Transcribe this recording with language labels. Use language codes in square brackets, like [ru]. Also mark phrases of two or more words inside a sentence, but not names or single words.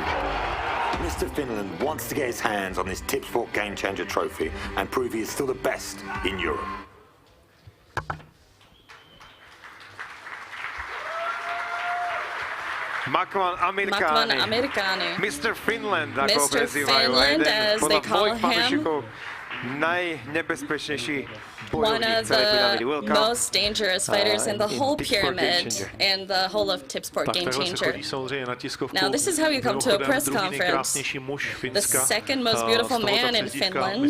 [en] Mr. Finland wants to get his hands on this Tipsport Gamechanger trophy and prove he is still the best in Europe. Makwan Americani. Mr. Finland, [sk] ako ho prezývajú. [en] As they call him. [sk] Najnebezpečnejší [en] one of the most dangerous fighters in the whole pyramid and the whole of Tipsport Gamechanger. Now this is how you come to a press conference. The second most beautiful man in Finland.